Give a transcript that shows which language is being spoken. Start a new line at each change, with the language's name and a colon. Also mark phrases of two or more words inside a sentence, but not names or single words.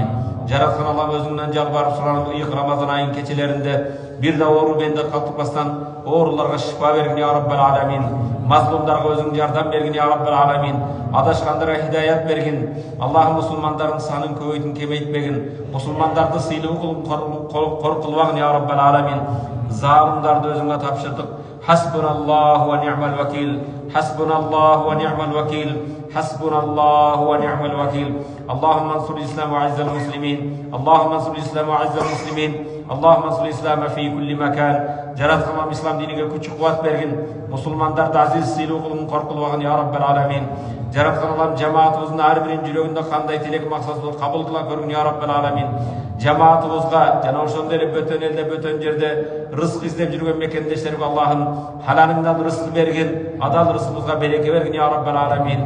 Kyrgyz: Жараткан Аллах өзүңдөн жалбарып суранып, ыйык Рамазан айын кечелеринде бир да оору бенде калтырбастан ооруларга шифа бергин
Arabic: يا رب العالمين.
Kyrgyz: Мазлумдарга өзүң жардам бергин
Arabic: يا رب العالمين.
Kyrgyz: Адашкандарга хидаят бергин. Аллахым мусулмандардын санын көбөйтүн, кемейтпегин. Мусулмандарды сыйлуу кылып кылбагын
Arabic: يا رب العالمين.
Kyrgyz: Залымдарды өзүңө тапшырдык.
Arabic: حسبنا الله ونعم الوكيل. حسبنا الله ونعم الوكيل. حسبنا الله ونعم الوكيل. اللهم انصر الإسلام وعز المسلمين. اللهم انصر الإسلام وعز المسلمين. اللهم انصر الإسلام في كل مكان.
Kyrgyz: Жараткан ислам диниге күч кубат бергин. Мусулмандарды азиз сыйлуу кылгын, коркулбагын
Arabic: يا رب العالمين.
Kyrgyz: Жараткан Аллах жамаатыбыздын ар биринин жүрөгүндө кандай тилек максаты кабыл кыла көргүн
Arabic: يا رب العالمين.
Kyrgyz: Жамаатыбызга жана ошондой эле бөтөн элде, бөтөн жерде рызык издеп жүргөн мекендештерге Аллахым халалыңдан рызык бергин, адал рызыгыбызга береке бергин
Arabic: يا رب العالمين.